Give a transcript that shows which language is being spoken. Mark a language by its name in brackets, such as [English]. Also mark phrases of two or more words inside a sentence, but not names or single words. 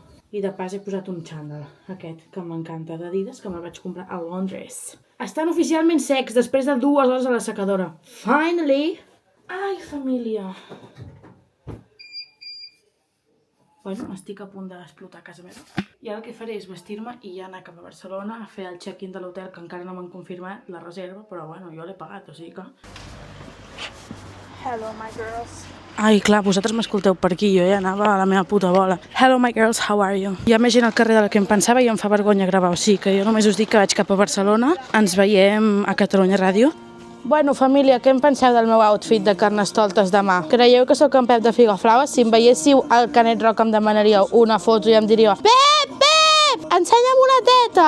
[Catalan] I de pas he posat un xandall, aquest, que m'encanta, d'Adidas, que me'l vaig comprar a Londres. Estan oficialment secs després de 2 hores a la secadora. Finally! Ai, família! Bueno, estic a punt d'explotar a casa meva. I ara el que faré és vestir-me i ja anar cap a Barcelona a fer el check-in de l'hotel, que encara no m'han confirmat la reserva, però bueno, jo l'he pagat, o sigui que... [English] Hello, my girls. [Catalan] Ai, clar, vosaltres m'escolteu per aquí, jo ja anava a la meva puta bola. [English] Hello, my girls, how are you? [Catalan] Hi ha més gent al carrer de la que em pensava i em fa vergonya gravar, o sigui que jo només us dic que vaig cap a Barcelona. Ens veiem a Catalunya Ràdio. Bueno, família, què en penseu del meu outfit de Carnestoltes demà? Creieu que sóc en Pep de Figaflaues? Si em veiéssiu al Canet Rock em demanaríeu una foto i em diríeu Pep, Pep, ensenya'm una teta!